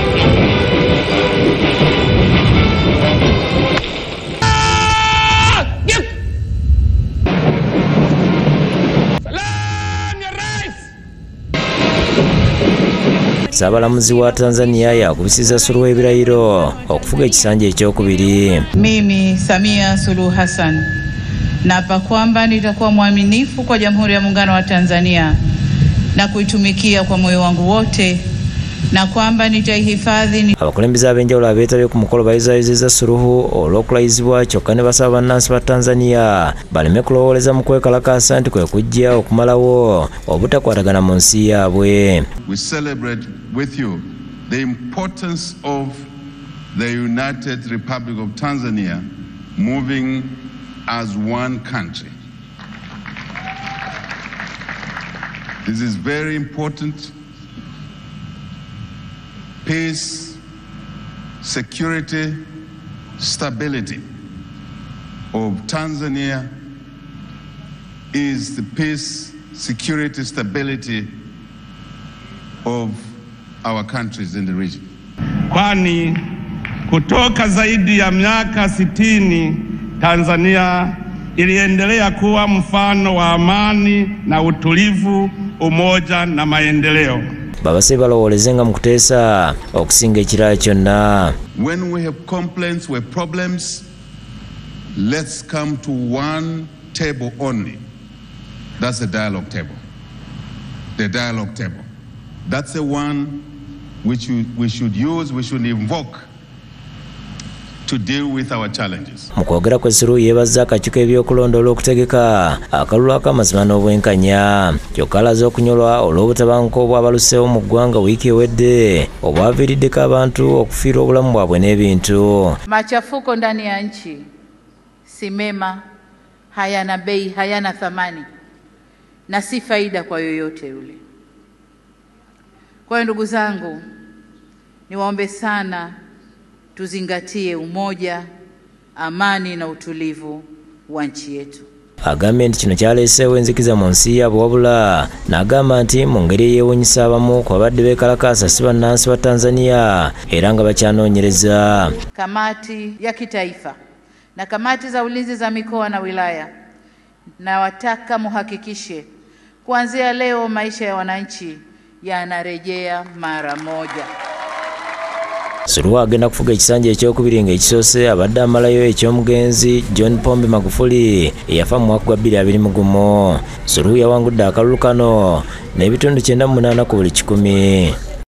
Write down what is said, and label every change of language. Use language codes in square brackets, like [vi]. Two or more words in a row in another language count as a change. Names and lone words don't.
[lg] Sabalamuzi wa Tanzania yakubisiza Suluhu ebirayiro okufuga ekisanja ekyokubiri. [sw] Mimi Samia Suluhu Hassan naapa kwamba nitakuwa mwaminifu kwa Jamhuri ya Muungano wa Tanzania na kuitumikia kwa moyo wangu wote na kwamba nitaihifadhi. [lg] Abakulembeze ab'enjawulo abeetabye ku mukolo bayizayizizza Suluhu olw'okulayizibwa kyokka ne basaba bannansi ba Tanzania baleme kulowooleza mu kwekalakaasa nti kwe kujja okumalawo obutakwatagana mu nsi yaabwe. [en] We celebrate with you the importance of the United Republic of Tanzania moving as one country. This is very important. Peace, security, stability of Tanzania is the peace, security, stability of our countries in the region. [sw] Kwani kutoka zaidi ya miaka 60 Tanzania iliendelea kuwa mfano wa amani na utulivu, umoja na maendeleo. [lg] Babase balowoolezenga mu kuteesa okusinga ekirala kyonna. [en] When we have complaints, we have problems, let's come to one table only. That's the dialogue table. The dialogue table. That's the one which we should use, we should invoke to deal with our challenges. [lg] Mukwogera kwe Suluhu yeebazza akakiiko ebyokulondoola okutegeka akalulu ak'amazima n'obwenkanya kyokka alaze okunyolwa olw'obutabanguko obwabaluseewo mu ggwanga wiiki ewedde obwaviiriddeko abantu okufiirwa obulamu bwabwe n'ebintu. [sw] Machafuko ndani ya nchi si mema, hayana bei, hayana thamani na si faida kwa yoyote yule. Kwa hiyo ndugu zangu, niwaombe sana tuzingatie umoja, amani na utulivu wa nchi yetu. [lg] Agambye nti kino kyaleeseewo enzikiza mu nsi yaabwe wabula n'agamba nti mu ngeri eyeewuunyisa abamu ku babadde beekalakaasa si bannansi ba Tanzania era nga bakyanoonyereza. [sw] Kamati ya kitaifa na kamati za ulinzi za mikoa na wilaya na wataka muhakikishe kuanzia leo maisha ya wananchi yanarejea mara moja. [lg] Suluhu agenda kufuga ekisanja ekyokubiri ng'ekisoose abadde amalayo eky'omugenzi John Pombe Magufuli eyafa mu mwaka gwa 2021. Suluhu yawangudde akalulu kano n'ebitundu 98 ku buli 100.